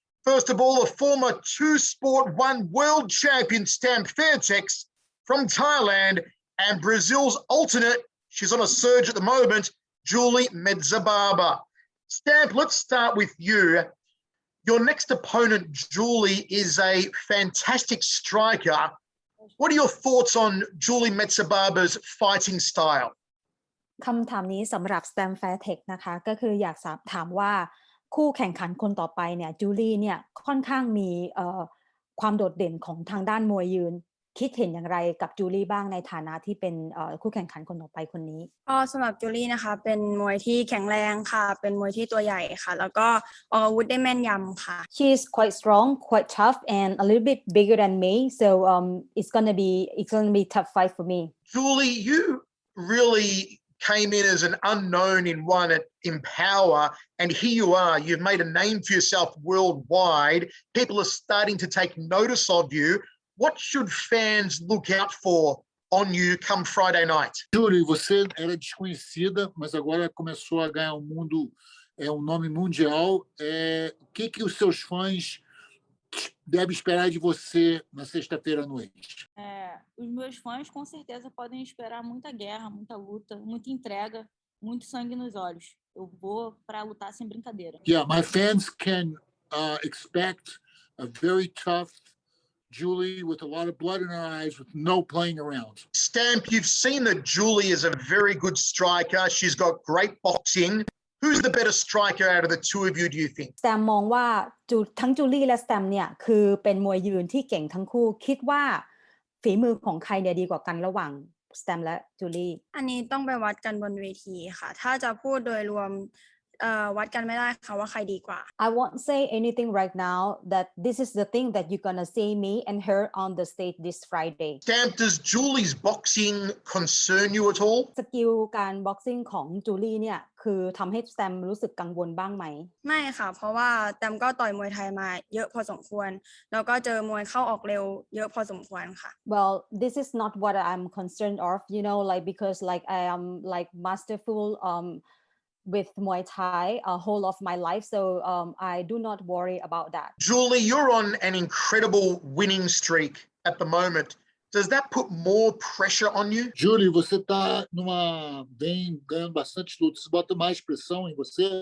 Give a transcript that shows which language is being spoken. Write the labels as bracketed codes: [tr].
[en] First of all, the former two-sport one world champion Stamp Fairtex from Thailand, and Brazil's alternate, she's on a surge at the moment, Julie Mezabarba. Stamp, let's start with you. Your next opponent, Julie, is a fantastic striker. What are your thoughts on Julie Mezabarba's fighting style? [th] คำถามนี้สำหรับ Stamp Fairtex นะคะก็คืออยากถามว่าคู่แข่งขันคนต่อไปเนี่ยจูลี่เนี่ยค่อนข้างมีความโดดเด่นของทางด้านมวยยืนคิดเห็นอย่างไรกับจูลี่บ้างในฐานะที่เป็นคู่แข่งขันคนต่อไปคนนี้ ก็สำหรับจูลี่นะคะเป็นมวยที่แข็งแรงค่ะเป็นมวยที่ตัวใหญ่ค่ะแล้วก็ออกอาวุธได้แม่นยำค่ะ [en] She's quite strong, quite tough, and a little bit bigger than me, so it's gonna be tough fight for me. Julie, you really came in as an unknown in ONE in power, and here you are. You've made a name for yourself worldwide. People are starting to take notice of you. What should fans look out for on you come Friday night? [pt] Julie, você era desconhecida, mas agora começou a ganhar um nome mundial. O que os seus fãs devem esperar de você na sexta-feira à noite? Os meus fãs com certeza podem esperar muita guerra, muita luta, muita entrega, muito sangue nos olhos. Eu vou para lutar sem brincadeira. [en] Yeah, my fans can expect a very tough Julie with a lot of blood in her eyes, with no playing around. Stamp, you've seen that Julie is a very good striker. She's got great boxing. Who's the better striker out of the two of you, do you think? [th] Stamp มองว่าทั้งจูลี่และ Stamp เนี่ยคือเป็นมวยยืนที่เก่งทั้งคู่คิดว่าฝีมือของใครเนี่ยดีกว่ากันระหว่าง Stamp และจูลี่ อันนี้ต้องไปวัดกันบนเวทีค่ะถ้าจะพูดโดยรวมวัดกันไม่ได้ค่ะว่าใครดีกว่า [en] I won't say anything right now that this is the thing that you're gonna see me and her on the stage this Friday. Stamp, does Julie's boxing concern you at all? [th] สกิลการบ็อกซิ่งของจูลี่เนี่ยคือทำให้ Stamp รู้สึกกังวลบ้างไหม ไม่ค่ะเพราะว่าแตมก็ต่อยมวยไทยมาเยอะพอสมควรแล้วก็เจอมวยเข้าออกเร็วเยอะพอสมควรค่ะ [en] Well, this is not what I'm concerned of, like because like I am like masterful with Muay Thai whole of my life, so I do not worry about that. Julie, you're on an incredible winning streak at the moment. Does that put more pressure on you? [pt] Julie, você vem ganhando bastante lutas. Isso bota mais pressão em você?